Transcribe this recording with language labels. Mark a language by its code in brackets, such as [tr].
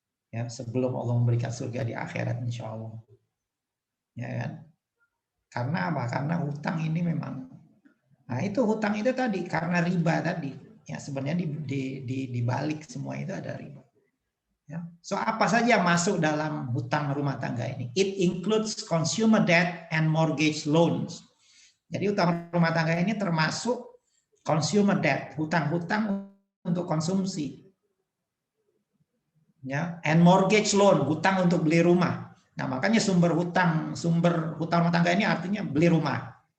[id] Ya, sebelum Allah memberikan surga di akhirat, insya Allah. Ya kan? Karena apa? Karena hutang ini memang. Nah itu hutang itu tadi karena riba tadi. Ya sebenarnya di balik semua itu ada riba. Ya. So apa saja yang masuk dalam hutang rumah tangga ini? [en] It includes consumer debt and mortgage loans. [id] Jadi hutang rumah tangga ini termasuk consumer debt, hutang-hutang untuk konsumsi. Ya, [en] and mortgage loan, [id] hutang untuk beli rumah. Nah, makanya sumber hutang rumah tangga ini artinya beli rumah.